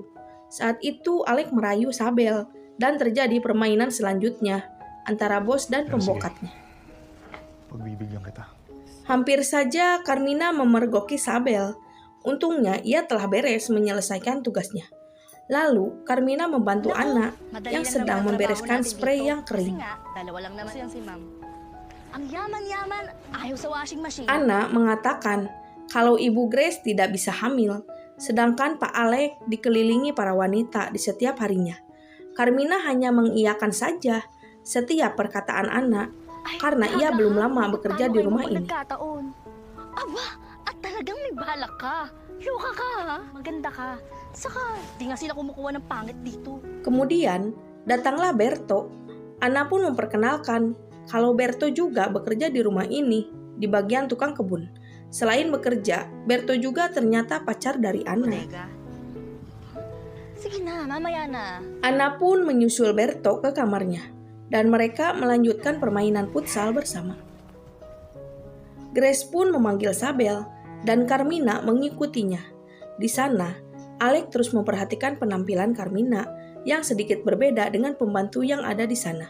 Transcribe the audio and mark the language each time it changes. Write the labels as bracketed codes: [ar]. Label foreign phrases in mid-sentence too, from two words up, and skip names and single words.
[id] Saat itu Alec merayu Sabel dan terjadi permainan selanjutnya antara bos dan pembokatnya. [tl] Pagbibigyan kita. [id] Hampir saja Carmina memergoki Sabel. Untungnya ia telah beres menyelesaikan tugasnya. Lalu Carmina membantu Anna yang sedang membereskan spray yang kering. [tl] Dalawa lang naman yan si ma'am. Ang yaman-yaman, ayaw sa [en] washing machine. [id] Anna mengatakan kalau Ibu Grace tidak bisa hamil, sedangkan Pak Alec dikelilingi para wanita di setiap harinya. Carmina hanya mengiyakan saja setiap perkataan Anna karena ia belum lama bekerja di rumah ini. [tl] Aba, at talagang may balak ka. Loka ka ha? Maganda ka. Saka, di nga sila kumukuha ng pangit dito. [id] Kemudian, datanglah Berto. Anna pun memperkenalkan kalau Berto juga bekerja di rumah ini, di bagian tukang kebun. Selain bekerja, Berto juga ternyata pacar dari Anna. [tl] Sige na, mamaya na. [id] Anna pun menyusul Berto ke kamarnya, dan mereka melanjutkan permainan futsal bersama. Grace pun memanggil Sabel, dan Carmina mengikutinya. Di sana, Alec terus memperhatikan penampilan Carmina yang sedikit berbeda dengan pembantu yang ada di sana.